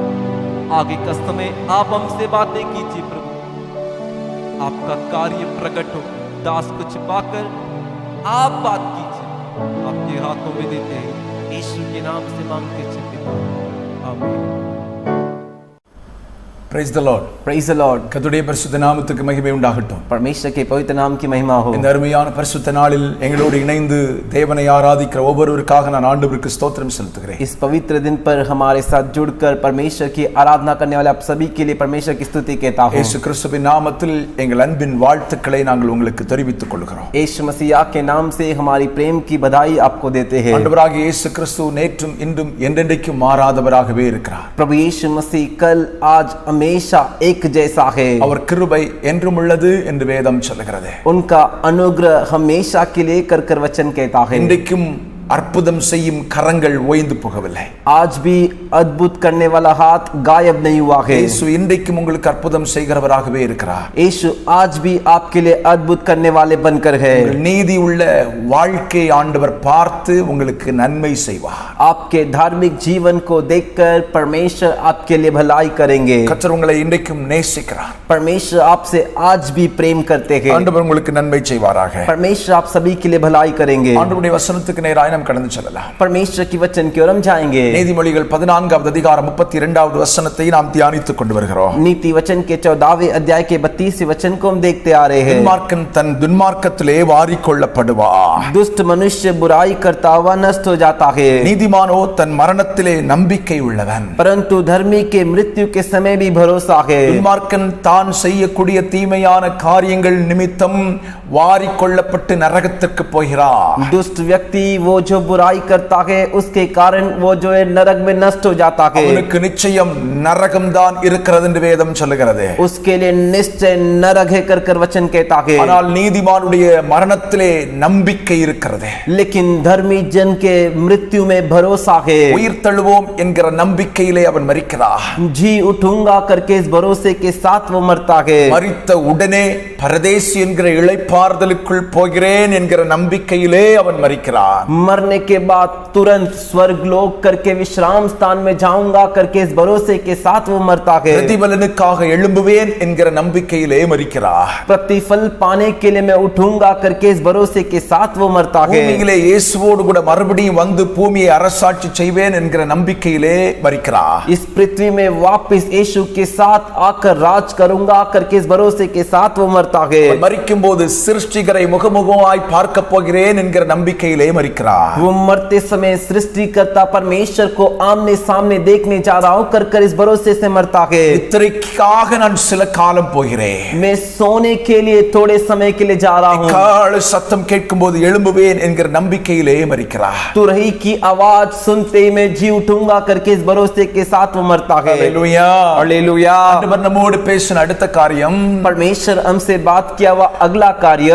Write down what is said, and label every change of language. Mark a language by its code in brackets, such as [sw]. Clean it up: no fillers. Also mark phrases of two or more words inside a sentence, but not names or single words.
[hi] आगे का समय आप हमसे बातें कीजिए प्रभु। आपका कार्य प्रकट हो, दास को छिपाकर आप बात कीजिए। आपके हाथों में देते हैं, यीशु के नाम से मांगते हैं पिता, आमीन। [en] Praise the Lord. Praise the Lord. [ta] கர்த்தருடைய பரிசுத்த நாமத்துக்கு மகிமை உண்டாகட்டும். [hi] परमेश्वर के पवित्र नाम की महिमा हो। [ta] இந்த அருமையான பரிசுத்த நாளில் எங்களோடு இணைந்து தேவனை ஆராதிக்கிற ஒவ்வொருவருக்காக நான் ஆண்டவருக்கு ஸ்தோத்திரம் செலுத்துகிறேன். [hi] इस पवित्र दिन पर हमारे साथ जुड़कर परमेश्वर की आराधना करने वाले आप सभी के लिए परमेश्वर की स्तुति कहता हूँ। [ta] இயேசு கிறிஸ்துவின் நாமத்தில் எங்கள் அன்பின் வாழ்த்துக்களை நாங்கள் உங்களுக்கு தெரிவித்துக் கொள்கிறோம். [hi] यीशु मसीह के नाम से हमारी प्रेम की बधाई आपको देते हैं। [ta] ஆண்டவராகிய இயேசு கிறிஸ்து நேற்றும் இன்றும் என்றென்றைக்கும் மாறாதவராகவே இருக்கிறார். [hi] प्रभु यीशु मसीह कल आज हमेशा एक जैसा है। [ta] அவர் கிருபை என்றும் உள்ளது என்று வேதம் சொல்லுகிறது. [hi] उनका अनुग्रह हमेशा के लिए कर वचन कहता है। [ta] இன்றைக்கும் அற்புதம் செய்யும் கரங்கள் ஓய்ந்து போகவில்லை. [hi] आज भी अद्भुत करने वाला हाथ गायब नहीं हुआ है। [ta] இயேசு இன்றைக்கும் உங்களுக்கு அற்புதம் செய்கிறவராகவே இருக்கிறார். [hi] यीशु आज भी आपके लिए अद्भुत करने वाले बनकर है। [ta] நீதி உள்ள வாழ்க்கை ஆண்டவர் பார்த்து உங்களுக்கு நன்மை செய்வார். [hi] आपके धार्मिक जीवन को देखकर परमेश्वर आपके लिए भलाई करेंगे। [ta] கர்த்தர் உங்களை இன்றைக்கும் நேசிக்கிறார். [hi] परमेश्वर आपसे आज भी प्रेम करते हैं। [ta] ஆண்டவர் உங்களுக்கு நன்மை செய்வாராக. [hi] परमेश्वर आप सभी के लिए भलाई करेंगे। [ta] ஆண்டவருடைய வசனத்துக்கு நேராக நாம் கடந்து செல்லலாம். [hi] परमेश्वर की वचन की ओर हम जाएंगे। [ta] நீதிமொழிகள் 14வது அதிகாரம் 32வது வசனத்தை நாம் தியானித்துக் கொண்டு வருகிறோம். [hi] नीति वचन के 14वें अध्याय के 32वें वचन को हम देखते आ रहे हैं। [ta] துன்மார்க்கன் தன் துன்மார்க்கத்திலே வாரிக்கொள்ளப்படுவார். [hi] दुष्ट मनुष्य बुराई करता हुआ नष्ट हो जाता है, [ta] நீதிமானோ தன் மரணத்திலே நம்பிக்கை உள்ளவன். [hi] परंतु धर्मी के मृत्यु के समय भी भरोसा है। [ta] துன்மார்க்கன் தான் செய்யக்கூடிய தீமையான காரியங்கள் நிமித்தம் வாரிக்கொள்ளப்பட்டு நரகத்திற்கு போகிறார். [hi] दुष्ट व्यक्ति वो जो बुराई करता है उसके कारण वो जो है नरक में नष्ट हो जाता है। [ta] அவனுக்கு நிச்சயம் நரகம் தான் இருக்கிறது என்று வேதம் சொல்லுகிறது. [hi] उसके लिए निश्चय नरक है कर वचन कहता है। [ta] ஆனால் நீதிமானுடைய மரணத்திலே நம்பிக்கை இருக்கிறது. [hi] लेकिन धर्मी जन के मृत्यु में भरोसा है। [ta] உயிர் தழுவோம் என்கிற நம்பிக்கையிலே அவன் மரிக்கிறார். [hi] जी उठूंगा करके इस भरोसे के साथ वो मरता है। [ta] மரித்த உடனே பரதேசி என்கிற இளைப்பாறுதலுக்குள் போகிறேன் என்கிற நம்பிக்கையிலே அவன் மரிக்கிறான். [hi] मरने के बाद तुरंत स्वर्ग लोक करके विश्राम स्थान में जाऊंगा करके इस भरोसे के साथ वो मरता है। [ta] பிரதிபலனுக்காக எழும்புவேன் என்கிற நம்பிக்கையிலே மரிக்கிறார். [hi] प्रतिफल पाने के लिए मैं उठूंगा करके इस भरोसे के साथ वो मरता है। [ta] பூமியிலே இயேசுவோடு கூட மறுபடியும் வந்து பூமியை அரசாட்சி செய்வேன் என்கிற நம்பிக்கையிலே மரிக்கிறார். [hi] इस पृथ्वी में वापस यीशु के साथ आकर राज करूंगा करके इस भरोसे के साथ वो मरता है। [ta] மரிக்கும் போது சிருஷ்டிகரை முகமுகமாய் பார்க்க போகிறேன் என்கிற நம்பிக்கையிலே மரிக்கிறார். [hi] वो मरते समय सृष्टिकर्ता परमेश्वर को आमने सामने देखने जा रहा हूं कर इस भरोसे से मरता है। [ta] நித்திரைக்காக நான் சில காலம் போகிறேன். [hi] मैं सोने के लिए थोड़े समय के लिए जा रहा हूं। [ta] கால சத்தம் கேட்கும்போது எழும்புவேன் என்கிற நம்பிக்கையிலே மரிக்கிறார். [hi] तुरही की आवाज सुनते ही मैं जी उठूंगा करके इस भरोसे के साथ वो मरता है। [ta] ஹல்லேலூயா. [hi] हालेलुया। [ta] ஆண்டவர் நம்மோடு பேசின அடுத்த காரியம், [hi] परमेश्वर हमसे बात किया हुआ अगला कार्य,